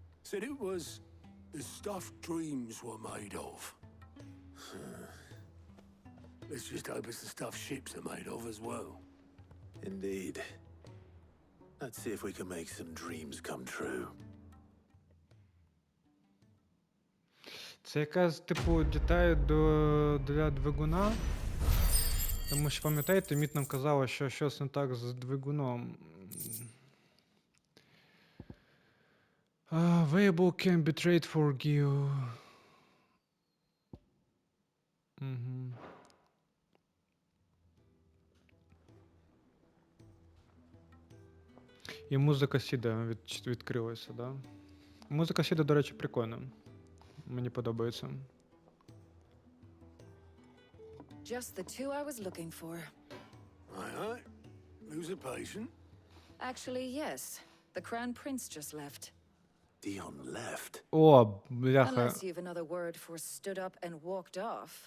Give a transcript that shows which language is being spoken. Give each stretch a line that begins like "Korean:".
English: Said it was the stuff dreams were made of. Let's just hope it's the stuff ships are made of as well. Indeed. Let's see if we can make some dreams come true.
Ukrainian: Це якась, типу, деталь для двигуна. Тому що, пам'ятаєте, Міт нам казала, що щось не так з двигуном.
English: Variable can be trade for give. Угу.
Ukrainian: І музика Сіда відкрилася, да? Музика Сіда, до речі, прикольна. Мені подобається.
English: Just the two I was looking for. Aye. Lose a patient? Actually, yes. The Crown Prince just left. Dion left.
Ukrainian: О, бляха.
English: Unless you've another word for stood up and walked off.